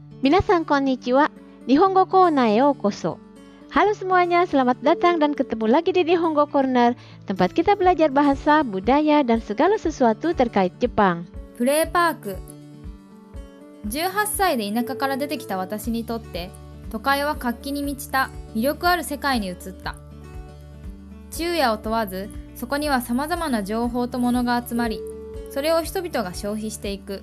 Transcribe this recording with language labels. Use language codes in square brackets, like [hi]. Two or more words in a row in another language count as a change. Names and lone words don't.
[ja] みなさん、こんにちは、Nihongo Kouna へようこそ. [id] Halo semuanya, selamat datang dan ketemu lagi di Nihongo Corner, tempat kita belajar bahasa, budaya, dan segala sesuatu terkait Jepang. [ja] プレーパーク。18歳で田舎から出てきた私にとって、都会は活気に満ちた魅力ある世界に移った。昼夜を問わず、そこには様々な情報と物が集まり、それを人々が消費していく。